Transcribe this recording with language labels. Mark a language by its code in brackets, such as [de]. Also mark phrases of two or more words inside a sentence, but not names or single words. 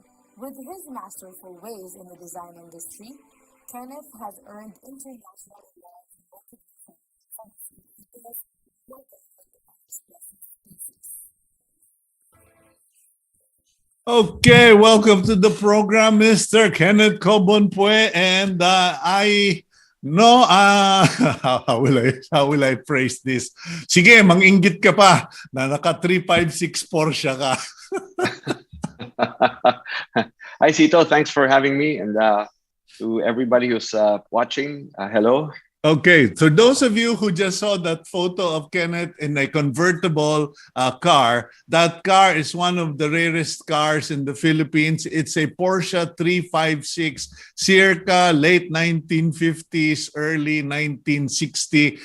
[en] With his masterful ways in the design industry, Kenneth has earned international awards and recognition from his creative work and expressive pieces. Okay, welcome to the program, Mr. Kenneth Cobonpue. And I know, how will I phrase this? [tl] Sige, manginggit ka pa na naka 356 Porsche ka. [en] Hi, Cito. Thanks for having me. And to everybody who's watching, hello. Okay, so those of you who just saw that photo of Kenneth in a convertible car, that car is one of the rarest cars in the Philippines. It's a Porsche 356, circa late 1950s, early 1960.